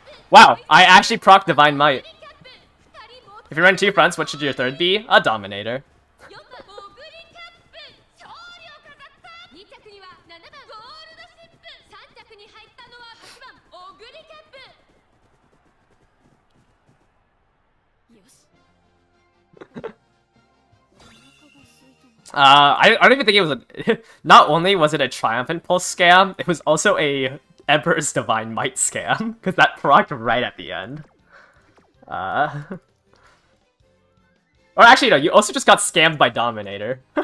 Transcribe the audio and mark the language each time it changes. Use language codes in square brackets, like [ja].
[en] Wow, I actually proc Divine Might. [ja] キャップ2人も [en] If you run two fronts, what should your third be? A Dominator. [ja] 4番オグリキャップ勝利を飾った2着には7番ゴールドシップ3着に入ったのは8番オグリキャップよし [en] I don't even think it was a. Not only was it a Triumphant Pulse scam, it was also a Emperor's Divine Might scam, because that procced right at the end. Or actually, no, you also just got scammed by Dominator.